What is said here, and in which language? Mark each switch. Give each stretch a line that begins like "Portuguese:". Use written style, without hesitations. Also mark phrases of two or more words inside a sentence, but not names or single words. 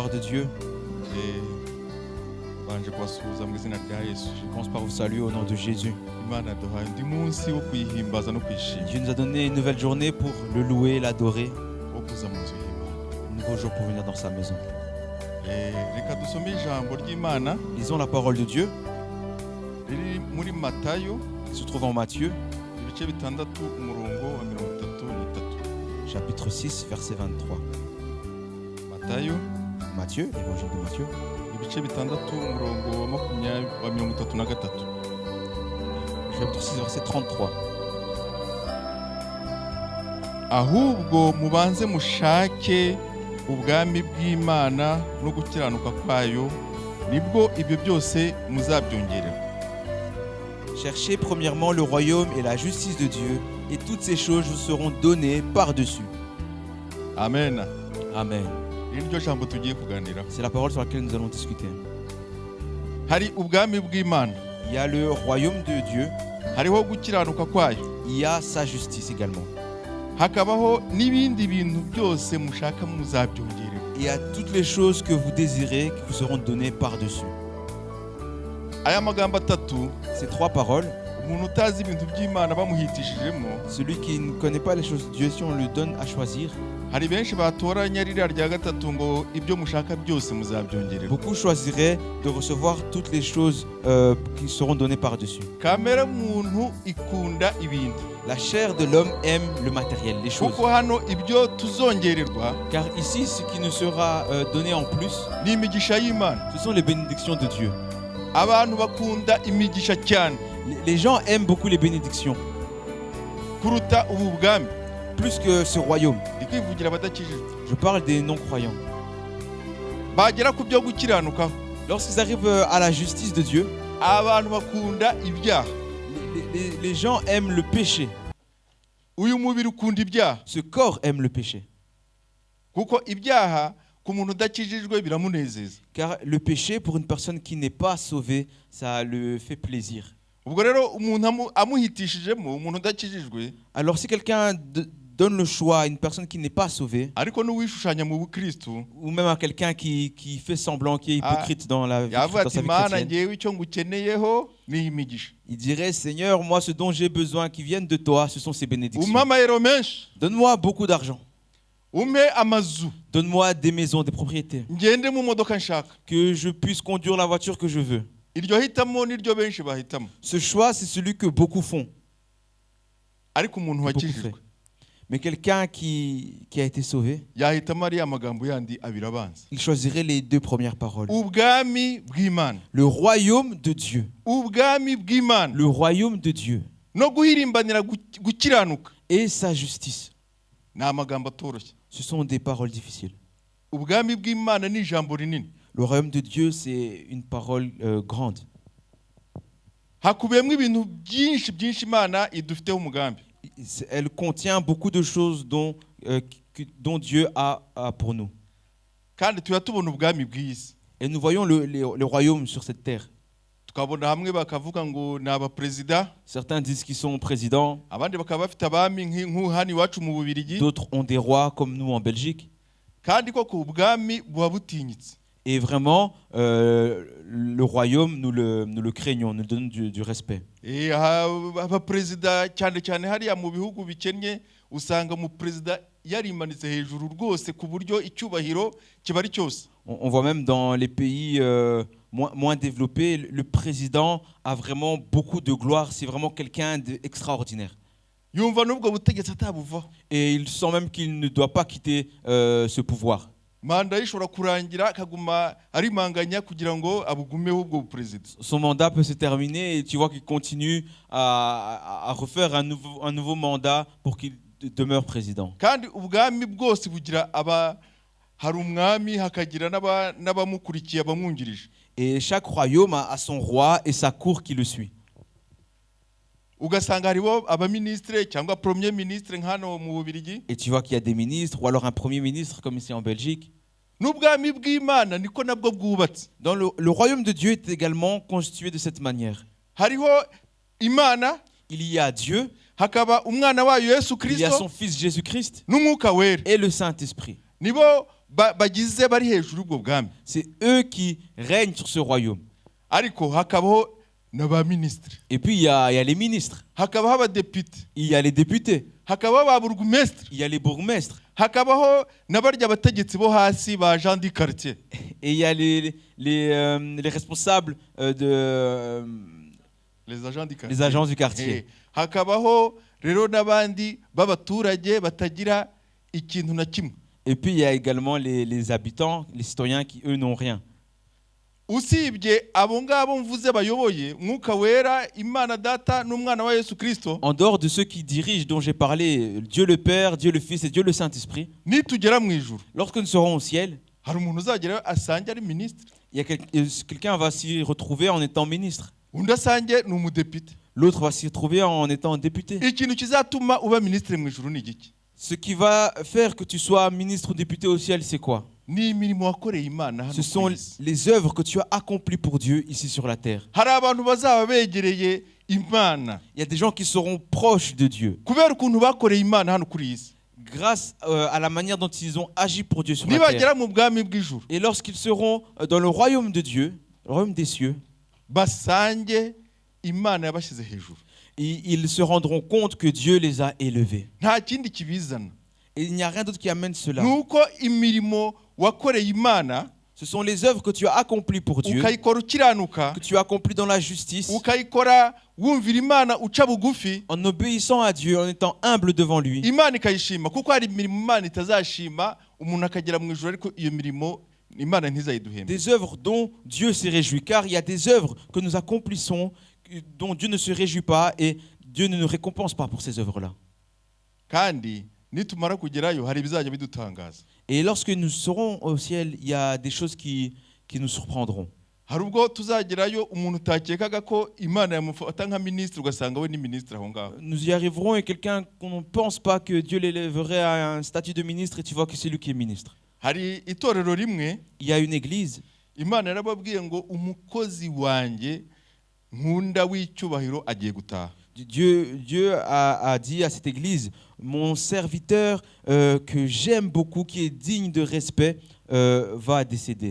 French: Dieu.
Kinyarwanda: banje kubasuhuza mu izina rya Yesu.
French: Je commence par vous saluer au nom de Jésus.
Kinyarwanda: Imana yaduhaye undi munsi wo kuyihimbaza no kwishima,
French: Dieu nous a donné une nouvelle journée pour le louer, l'adorer.
Kinyarwanda: wo kuza mu nzu y'Imana.
French: Un nouveau jour pour venir dans sa maison.
Kinyarwanda: Reka dusome ijambo ry'Imana
French: Lisons la parole de Dieu
Kinyarwanda: riri muri Matayo
French: qui se trouve en Matthieu,
Kinyarwanda: ibice bitandatu umurongo wa 33.
French: chapitre 6, verset 23.
Kinyarwanda: Matayo
French: Matthieu, évangile de Matthieu,
Kinyarwanda: ibice bitandatu umurongo wa 33.
French: chapitre 6, verset 33.
Kinyarwanda: Ahubwo mubanze mushake ubwami bw'Imana no gukiranuka kwayo, nibwo ibyo byose muzabyongerera.
French: Cherchez premièrement le royaume et la justice de Dieu, et toutes ces choses vous seront données par-dessus. Amen. Amen.
Kinyarwanda: Iri ryo jambo tugiye kuganira.
French: C'est la parole sur laquelle nous allons discuter.
Kinyarwanda: Hari ubwami bw'Imana,
French: Il y a le royaume de Dieu,
Kinyarwanda: hariho gukiranuka kwayo,
French: il y a sa justice également.
Kinyarwanda: hakabaho n'ibindi bintu byose mushaka muzabyongerera.
French: Il y a toutes les choses que vous désirez qui vous seront données par-dessus.
Kinyarwanda: Aya magambo atatu,
French: Ces trois paroles,
Kinyarwanda: umuntu utazi ibintu by'Imana bamuhitishijemo,
French: celui qui ne connaît pas les choses de Dieu, si on lui donne à choisir,
Kinyarwanda: hari benshi batoranya ririya rya gatatu ngo ibyo mushaka byose muzabyongerera.
French: beaucoup choisiraient de recevoir toutes les choses qui seront données par-dessus.
Kinyarwanda: Kamere muntu ikunda ibintu,
French: La chair de l'homme aime le matériel, les choses.
Kinyarwanda: kuko hano ibyo tuzongererwa
French: Car ici, ce qui nous sera donné en plus,
Kinyarwanda: ni imigisha y'Imana.
French: ce sont les bénédictions de Dieu.
Kinyarwanda: Abantu bakunda imigisha cyane
French: Les gens aiment beaucoup les bénédictions,
Kinyarwanda: kuruta ubu bwami.
French: plus que ce royaume.
Kinyarwanda: Ndi kwivugira abadakijijwe,
French: Je parle des non-croyants.
Kinyarwanda: bagera ku byo gukiranukaho,
French: Lorsqu'ils arrivent à la justice de Dieu,
Kinyarwanda: abantu bakunda ibyaha.
French: les gens aiment le péché.
Kinyarwanda: Uyu mubiri ukunda ibyaha,
French: Ce corps aime le péché.
Kinyarwanda: kuko ibyaha ku muntu udakijijwe biramunezeza.
French: Car le péché, pour une personne qui n'est pas sauvée, ça le fait plaisir.
Kinyarwanda: Ubwo rero umuntu amuhitishijemo, umuntu udakijijwe,
French: Alors si quelqu'un donne le choix à une personne qui n'est pas sauvée,
Kinyarwanda: ariko n'uwishushanya mu bukristu,
French: ou même à quelqu'un qui fait semblant, qui est hypocrite dans la vie,
Kinyarwanda: yavuga
French: dans
Kinyarwanda: ati
French: sa vie
Kinyarwanda: Mana
French: chrétienne,
Kinyarwanda: ngewe icyo ngukeneyeho ni imigisha.
French: il dirait, Seigneur, moi ce dont j'ai besoin qui viennent de toi, ce sont ces bénédictions.
Kinyarwanda: Umpe amayero menshi,
French: Donne-moi beaucoup d'argent.
Kinyarwanda: umpe amazu,
French: Donne-moi des maisons, des propriétés.
Kinyarwanda: ngende mu modoka nshaka.
French: Que je puisse conduire la voiture que je veux.
Kinyarwanda: Iryo hitamo niryo benshi bahitamo,
French: Ce choix, c'est celui que beaucoup font.
Kinyarwanda: ariko umuntu
French: Beaucoup
Kinyarwanda: wakijijwe
French: fait. Mais quelqu'un qui a été sauvé,
Kinyarwanda: yahitamo ariya magambo yandi abiri abanza:
French: il choisirait les deux premières paroles.
Kinyarwanda: ubwami bw'Imana,
French: Le royaume de Dieu.
Kinyarwanda: ubwami bw'Imana
French: Le royaume de Dieu
Kinyarwanda: no guhirimbanira gukiranuka.
French: et sa justice.
Kinyarwanda: Ni amagambo atoroshye.
French: Ce sont des paroles difficiles.
Kinyarwanda: Ubwami bw'Imana ni ijambo rinini,
French: Le royaume de Dieu, c'est une parole grande.
Kinyarwanda: hakubiyemo ibintu byinshi Imana idufiteho umugambi.
French: Elle contient beaucoup de choses dont Dieu a pour nous.
Kinyarwanda: Kandi tuya tubona ubwami bw'isi,
French: Et nous voyons le royaume sur cette terre.
Kinyarwanda: tukabona hamwe bakavuga ngo ni abaperezida,
French: Certains disent qu'ils sont présidents,
Kinyarwanda: abandi bakaba bafite abami nk'uhani iwacu mu Bubiligi.
French: d'autres ont des rois comme nous en Belgique.
Kinyarwanda: Kandi koko ubwami buba butinyitse.
French: Et vraiment, le royaume, nous le craignons, nous donnons du respect.
Kinyarwanda: Abaperezida cyane hariya mu bihugu bikennye, usanga mu perezida yarimanitse hejuru rwose ku buryo icyubahiro kiba ari cyose.
French: On voit même dans les pays moins développés, le président a vraiment beaucoup de gloire. C'est vraiment quelqu'un d'extraordinaire.
Kinyarwanda: Yumva n'ubwo butegetsi atabuvaho.
French: Et il sent même qu'il ne doit pas quitter ce pouvoir.
Kinyarwanda: Manda ishobora kurangira akaguma arimanganya kugira ngo abugumeho ubwo perezida.
French: Son mandat peut se terminer et tu vois qu'il continue à refaire un nouveau mandat pour qu'il demeure président.
Kinyarwanda: Kandi ubwami bwose bugira hari umwami hakagira n'abamukurikiye abamwungirije.
French: Et chaque royaume a son roi et sa cour qui le suit.
Kinyarwanda: Ugasanga hariho abaministre cyangwa
French: premier ministre
Kinyarwanda: nk'hano mu Bubiligi.
French: Et tu vois qu'il y a des ministres ou alors un premier ministre comme ici en Belgique.
Kinyarwanda: N'ubwami bw'Imana niko nabwo bwubatse.
French: Dans le royaume de Dieu est également constitué de cette manière.
Kinyarwanda: Hariho Imana,
French: Il y a Dieu,
Kinyarwanda: hakaba umwana wayo Yesu
French: il y a
Kinyarwanda: Kristo,
French: son fils Jésus-Christ
Kinyarwanda: n'umwuka wera.
French: et le Saint-Esprit.
Kinyarwanda: Nibo bagize bari hejuru y'ubwo bwami.
French: C'est eux qui règnent sur ce royaume.
Kinyarwanda: Ariko hakabaho n'abaminisitiri,
French: Et puis il y a les ministres,
Kinyarwanda: hakabaho abadepite,
French: il y a les députés,
Kinyarwanda: hakabaho ba burugumesitiri,
French: il y a les bourgmestres,
Kinyarwanda: hakabaho n'abarya abategetsi bo hasi ba
French: Jean du quartier. et il y a les responsables Les agents du quartier. les agents du quartier.
Kinyarwanda: Hakabaho rero n'abandi b'abaturage batagira ikintu na kimwe.
French: Et puis il y a également les habitants, les citoyens qui eux n'ont rien.
Kinyarwanda: Usibye abo ngabo mvuze bayoboye Mwuka Wera, Imana Data n'Umwana wa Yesu Kristo,
French: En dehors de ceux qui dirigent, dont j'ai parlé, Dieu le Père, Dieu le Fils et Dieu le Saint-Esprit,
Kinyarwanda: nitugera mu ijuru
French: lorsque nous serons au ciel,
Kinyarwanda: hari umuntu uzagera asange ari minisitiri,
French: il y a quelqu'un va s'y retrouver en étant ministre.
Kinyarwanda: undi asange ni umudepite.
French: L'autre va s'y retrouver en étant député.
Kinyarwanda: Ikintu kizatuma uba minisitiri mu ijuru ni igiki?
French: Ce qui va faire que tu sois ministre ou député au ciel, c'est quoi?
Kinyarwanda: Ni imirimo wakoreye Imana hano
French: Ce
Kinyarwanda: ku
French: sont
Kinyarwanda: isi.
French: les œuvres que tu as accomplies pour Dieu ici sur la terre.
Kinyarwanda: Hari abantu bazaba begereye Imana
French: Il y a des gens qui seront proches de Dieu
Kinyarwanda: kubera ukuntu bakoreye Imana hano kuri iyi si.
French: grâce à la manière dont ils ont agi pour Dieu sur la
Kinyarwanda: Nibagera
French: terre.
Kinyarwanda: mu bwami bw'ijuru
French: Et lorsqu'ils seront dans le royaume de Dieu, le royaume des cieux,
Kinyarwanda: basange Imana yabashyize hejuru.
French: ils se rendront compte que Dieu les a élevés.
Kinyarwanda: Nta kindi kibizana.
French: Et il n'y a rien d'autre qui amène cela.
Kinyarwanda: Nuko imirimo wakoreye Imana
French: Ce sont les œuvres que tu as accomplies pour Dieu,
Kinyarwanda: ukayikora ukiranuka,
French: que tu as accomplies dans la justice,
Kinyarwanda: ukayikora wumvira Imana uca bugufi,
French: en obéissant à Dieu, en étant humble devant lui.
Kinyarwanda: Imana ikayishima. Kuko hari imirimo Imana itazashima umuntu akagera mu ijuru ariko iyo mirimo Imana ntizayiduhembe.
French: Des œuvres dont Dieu s'est réjoui, car il y a des œuvres que nous accomplissons dont Dieu ne se réjouit pas et Dieu ne nous récompense pas pour ces œuvres-là.
Kinyarwanda: Kandi nitumara kugerayo hari ibizajya bidutangaza.
French: Et lorsque nous serons au ciel, il y a des choses qui nous surprendront.
Kinyarwanda: Hari ubwo tuzagerayo umuntu utakekaga ko Imana yamufata nka minisitiri ugasanga we ni minisitiri aho ngaho.
French: Nous y arriverons et quelqu'un qu'on ne pense pas que Dieu l'élèverait à un statut de ministre et tu vois que c'est lui qui est ministre.
Kinyarwanda: Hari itorero rimwe
French: Il y a une église,
Kinyarwanda: Imana yarababwiye ngo umukozi wanjye nkunda w'icyubahiro agiye gutaha.
French: Dieu a dit à cette église, mon serviteur que j'aime beaucoup, qui est digne de respect, va décéder.